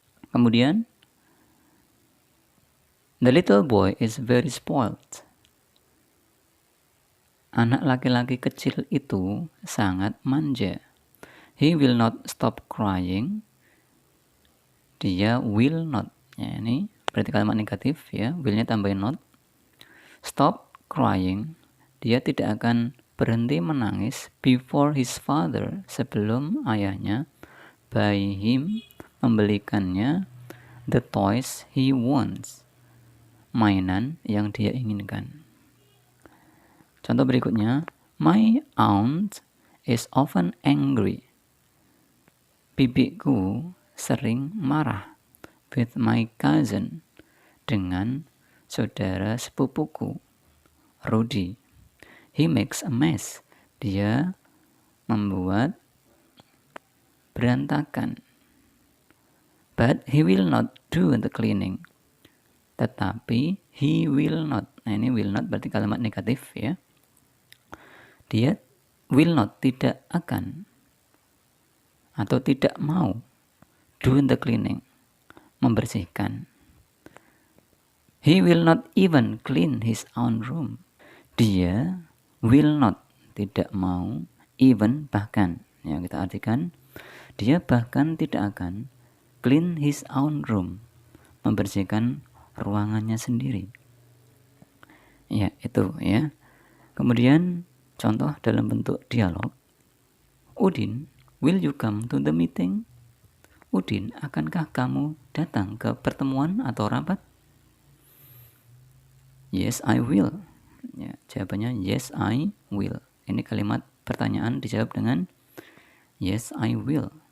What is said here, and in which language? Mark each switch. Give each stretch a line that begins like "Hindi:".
English: Kemudian the little boy is very spoiled.
Indonesian: Anak laki-laki kecil itu sangat manja.
English: He will not stop crying. Dia will not.
Indonesian: Ya, ini berarti kalimat negatif, ya. Will-nya tambahin not.
English: Stop crying.
Indonesian: Dia tidak akan berhenti menangis
English: before his father,
Indonesian: sebelum ayahnya
English: buy him,
Indonesian: membelikannya
English: the toys he wants,
Indonesian: mainan yang dia inginkan. Contoh berikutnya,
English: my aunt is often angry.
Indonesian: Bibiku sering marah
English: with my cousin,
Indonesian: dengan saudara sepupuku Rudy.
English: He makes a mess.
Indonesian: Dia membuat berantakan.
English: But he will not do the cleaning.
Indonesian: Tetapi
English: he will not.
Indonesian: Nah, ini will not berarti kalimat negatif, ya. Dia
English: will not,
Indonesian: tidak akan atau tidak mau
English: do the cleaning,
Indonesian: membersihkan.
English: He will not even clean his own room.
Indonesian: Dia
English: will not,
Indonesian: tidak mau, even, bahkan. Ya, kita artikan, dia bahkan tidak akan
English: clean his own room,
Indonesian: membersihkan ruangannya sendiri. Ya, itu, ya. Kemudian contoh dalam bentuk dialog.
English: Udin, will you come to the meeting?
Indonesian: Udin, akankah kamu datang ke pertemuan atau rapat?
English: Yes, I will.
Indonesian: Ya, jawabannya
English: yes, I will.
Indonesian: Ini kalimat pertanyaan dijawab dengan
English: yes, I will.